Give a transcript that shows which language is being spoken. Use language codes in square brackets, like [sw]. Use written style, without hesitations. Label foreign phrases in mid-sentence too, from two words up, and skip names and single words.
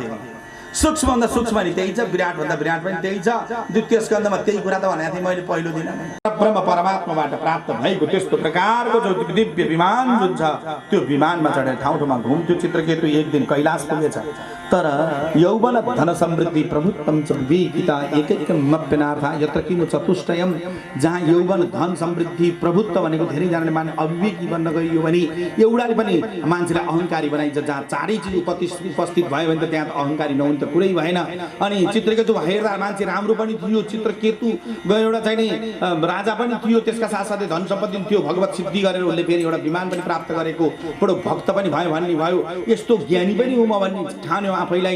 [ne] फेरि सूक्ष्मभन्दा सूक्ष्म नि त्यही छ, विराटभन्दा विराट पनि त्यही छ। द्वितीय स्कन्धमा त्यही कुरा त भनेको थिएँ मैले पहिलो दिन। ब्रह्म परमात्माबाट प्राप्त भएको त्यस्तो प्रकारको जो दिव्य विमान जुन छ त्यो विमानमा चढेर ठाउँ ठाउँमा घुम्थ्यो चित्रकेतु। एक दिन कैलाश पुगेछ। तर [sa] यौवन धन समृद्धि प्रभुत्तम च विवेकिता एकैकमप्यनार्थ यत्र किमु चतुष्टयम, [ne] जहाँ यौवन धन समृद्धि प्रभुत्व भनेको धेरैजनाले माने अविवेकी बन्न गइयो भने एउटाले पनि मान्छेलाई अहङ्कारी बनाइन्छ। जहाँ चारै चिज उपस्थित भयो भने त त्यहाँ अहङ्कारी नहुन् त कुरै भएन। अनि चित्रकेतु हेर्दा मान्छे राम्रो पनि थियो, चित्रकेतु एउटा चाहिँ राजा पनि थियो, त्यसका साथसाथै धन सम्पत्ति थियो, भगवत सिद्धि गरेर उसले फेरि एउटा विमान पनि प्राप्त गरेको, बडो भक्त पनि भयो भन्ने भयो, यस्तो ज्ञानी पनि हो म भन्ने ठान्यो आफैलाई।